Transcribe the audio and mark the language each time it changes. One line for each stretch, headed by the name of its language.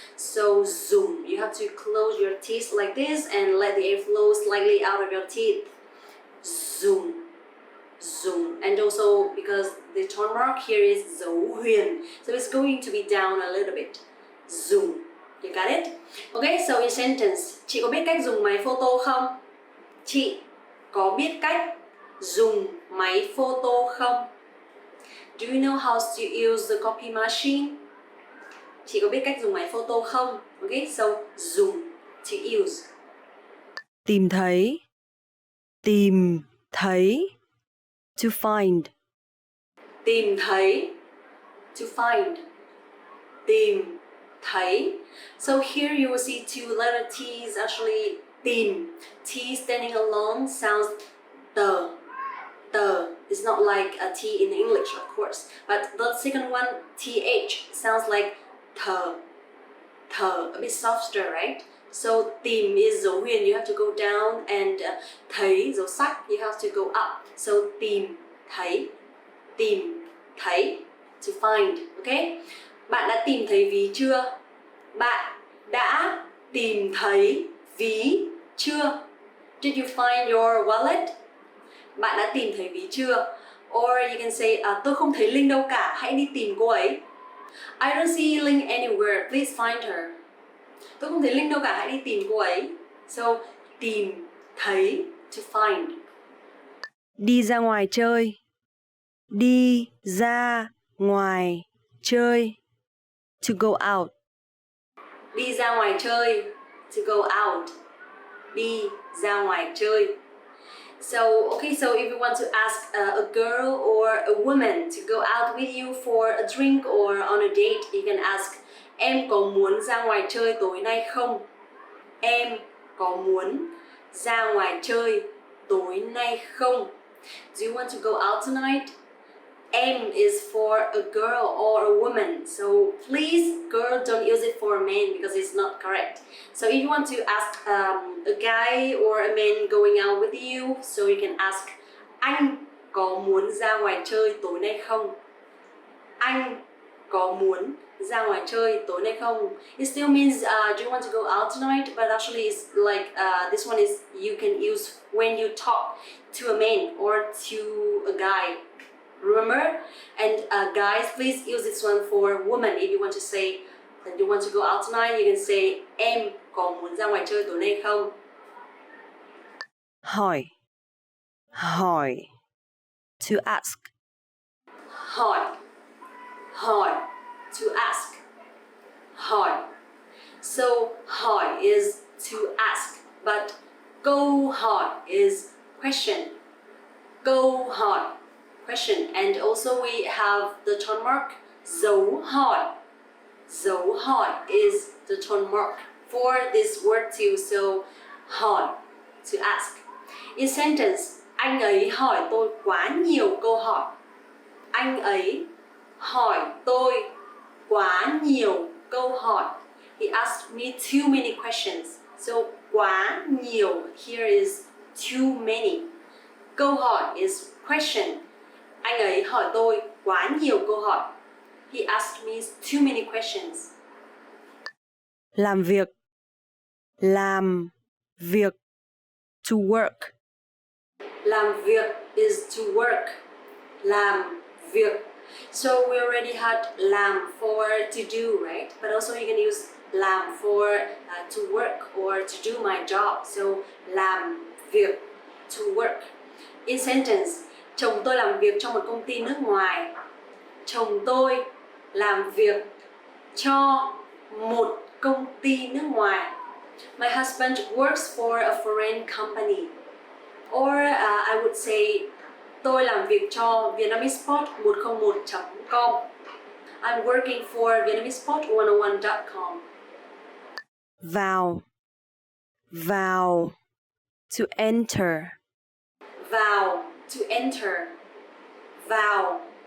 English: So dùng, you have to close your teeth like this and let the air flow slightly out of your teeth. Dùng, dùng. And also because the tone mark here is dấu huyền, so it's going to be down a little bit. Dùng. You got it? Okay, so in sentence,
Vietnamese: chị có biết cách dùng máy photo không? Chị có biết cách dùng máy photo không?
English: Do you know how to use the copy machine?
Vietnamese: Chị có biết cách dùng máy photo không?
English: Okay, so dùng, to use.
Vietnamese: Tìm thấy, tìm thấy,
English: to find.
Vietnamese: Tìm thấy,
English: to find.
Vietnamese: Tìm thấy.
English: So here you will see two letter T's actually tìm. T standing alone sounds the. The. It's not like a T in English, of course. But the second one, TH, sounds like the. The. A bit softer, right? So tìm is dấu huyền, you have to go down, and thấy, dấu sắc, you have to go up. So tìm thấy.
Vietnamese: Tìm thấy,
English: to find, okay?
Vietnamese: Bạn đã tìm thấy ví chưa? Bạn đã tìm thấy ví chưa?
English: Did you find your wallet?
Vietnamese: Bạn đã tìm thấy ví chưa?
English: Or you can say,
Vietnamese: tôi không thấy Linh đâu cả, hãy đi tìm cô ấy.
English: I don't see Linh anywhere, please find her.
Vietnamese: Tôi không thấy Linh đâu cả, hãy đi tìm cô ấy. So, tìm thấy,
English: to find.
Vietnamese: Đi ra ngoài chơi. Đi ra ngoài chơi.
English: To go out.
Vietnamese: Đi ra ngoài chơi.
English: To go out.
Vietnamese: Đi ra ngoài chơi.
English: So, okay, so if you want to ask a girl or a woman to go out with you for a drink or on a date, you can ask,
Vietnamese: em có muốn ra ngoài chơi tối nay không? Em có muốn ra ngoài chơi tối nay không?
English: Do you want to go out tonight? Em is for a girl or a woman, so please, girl, don't use it for men because it's not correct. So if you want to ask a guy or a man going out with you, so you can ask,
Vietnamese: anh có muốn ra ngoài chơi tối nay không? Anh có muốn ra ngoài chơi tối nay không?
English: It still means do you want to go out tonight? But actually it's like this one is you can use when you talk to a man or to a guy. Remember? And guys, please use this one for woman. If you want to say that you want to go out tonight, you can say
Vietnamese: em có muốn ra ngoài chơi tối nay không? Hỏi. Hỏi.
English: To ask. Hỏi. Hỏi. To ask. Hỏi. So hỏi is to ask, but câu hỏi is question. Câu hỏi. Question. And also we have the tone mark dấu hỏi. Dấu hỏi is the tone mark for this word too. So hỏi, to ask. In sentence,
Vietnamese: anh ấy hỏi tôi quá nhiều câu hỏi. Anh ấy hỏi tôi quá nhiều câu hỏi.
English: He asked me too many questions. So quá nhiều here is too many. Câu hỏi is question.
Vietnamese: Anh ấy hỏi tôi quá nhiều câu hỏi.
English: He asked me too many questions.
Vietnamese: Làm việc. Làm việc.
English: To work.
Vietnamese: Làm việc
English: is to work.
Vietnamese: Làm việc.
English: So we already had làm for to do, right? But also you can use làm for to work or to do my job. So làm việc, to work. In sentence,
Vietnamese: chồng tôi làm việc trong một công ty nước ngoài. Chồng tôi làm việc cho một công ty nước ngoài.
English: My husband works for a foreign company. Or I would say,
Vietnamese: tôi làm việc cho
English: vietnamespot101.com. I'm working for vietnamespot101.com.
Vietnamese: Vào. Vào.
English: To enter.
Vietnamese: Vào. To enter. Vào.